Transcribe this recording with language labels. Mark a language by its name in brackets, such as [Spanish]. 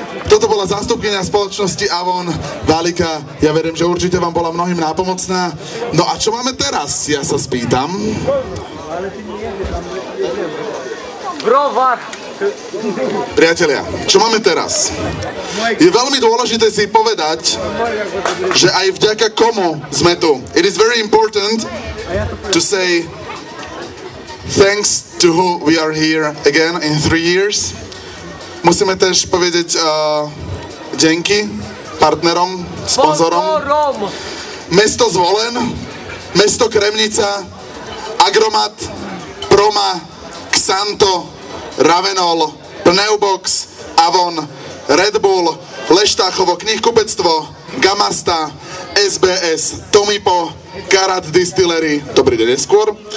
[Slovak] Toto bola zástupkynia spoločnosti Avon, Valika. Ja verím, že určite vám bola mnohým nápomocná. No a čo máme teraz, ja sa spýtam. Browar. Priatelia, čo máme teraz? Je veľmi dôležité si povedať, že aj vďaka komu sme tu. [English] It is very important to say thanks to who we are here again in 3 years. [Slovak] Musíme tiež povedať ďakujem partnerom, sponzorom. Mesto Zvolen, mesto Kremnica, Agromat, Proma, Xanto, Ravenol, Pneubox, Avon, Red Bull, Leštáchovo knihkupectvo, Gamasta, SBS, Tomipo, Karat Distillery, dobrý deň neskôr,